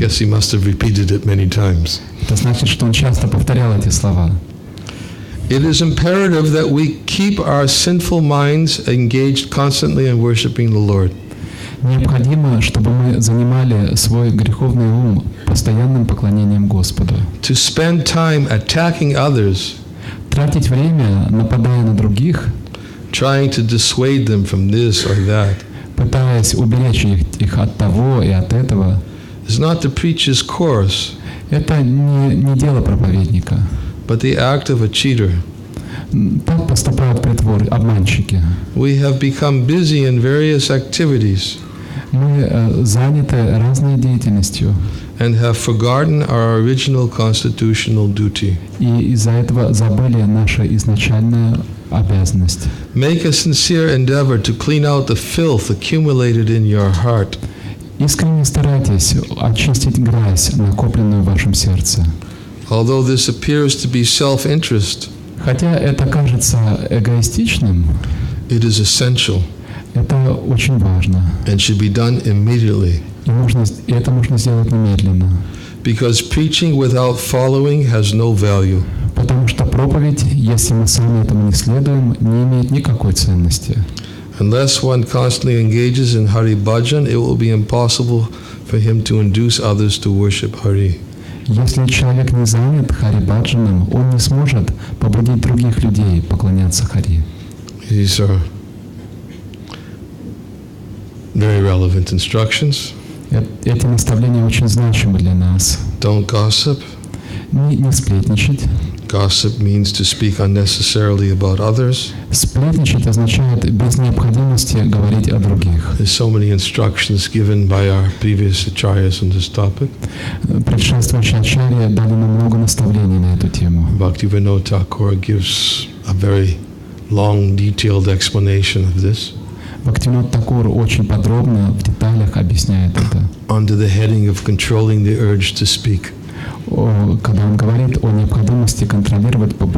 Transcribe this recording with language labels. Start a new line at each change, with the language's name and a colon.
English: Yes, he must have repeated it many times.
Russian: Это значит, что он часто повторял эти слова.
English: It is imperative that we keep our sinful minds engaged constantly in worshiping the Lord.
Russian: Необходимо, чтобы мы занимали свой греховный ум постоянным поклонением Господу.
English: To spend time attacking others,
Russian: тратить время, нападая на других,
English: trying to dissuade them from this or that,
Russian: пытаясь уберечь их от того и от этого,
English: is not the preacher's course.
Russian: Это не дело проповедника.
English: But the act of a cheater.
Russian: Так поступают притворы, обманщики.
English: We have become busy in various activities.
Russian: Мы заняты разной деятельностью.
English: And have forgotten our original constitutional duty.
Russian: И из-за этого забыли нашу изначальную обязанность.
English: Make a sincere endeavor to clean out the filth accumulated in your heart.
Russian: Искренне старайтесь очистить грязь, накопленную в вашем сердце.
English: Although this appears to be self-interest,
Russian: хотя это кажется эгоистичным,
English: it is essential.
Russian: Это очень важно.
English: And should be done immediately.
Russian: И это нужно сделать немедленно.
English: Because preaching without following has no value.
Russian: Потому что проповедь, если мы сами этому не следуем, не имеет никакой ценности.
English: Unless one constantly engages in Hari Bhajan, it will be impossible for him to induce others to worship Hari.
Russian: Если человек не занят Хари-баджаном, он не сможет побудить других людей поклоняться Хари.
English: These are very relevant instructions.
Russian: Эти наставления очень значимы для нас.
English: Don't gossip.
Russian: Не сплетничать.
English: Gossip means to speak unnecessarily about others.
Russian: Сплетничать означает без необходимости говорить о других.
English: There's so many instructions given by our previous acharyas on this topic.
Russian: Предшествующие ачарьи дали нам много наставлений на эту тему.
English: Bhaktivinoda Thakur gives a very long, detailed explanation of this.
Russian: Бхактивинода Такур очень подробно, в деталях объясняет это.
English: Under the heading of controlling the urge to speak.
Russian: Когда он говорит о необходимости контролировать